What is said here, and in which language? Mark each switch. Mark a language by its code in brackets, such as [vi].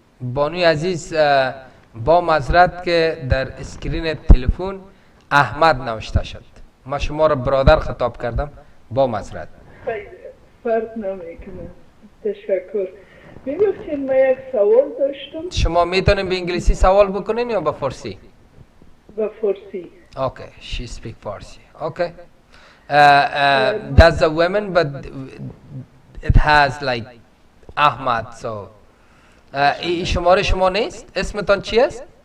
[fa] بانوی عزیز، با معذرت که در اسکرین تلفن احمد نوشته شد. ما شما را برادر خطاب کردم، با معذرت. فرق نمیکنه. تشکر. میگفتین ما یک سوال داشتم. شما میتونین به انگلیسی سوال بکنین یا به فارسی؟ به فارسی. [en] Okay, she speak Farsi. Okay. That's a woman, but it has like Ahmad. [fa] So, شماره شما نیست؟ اسمتان چی است؟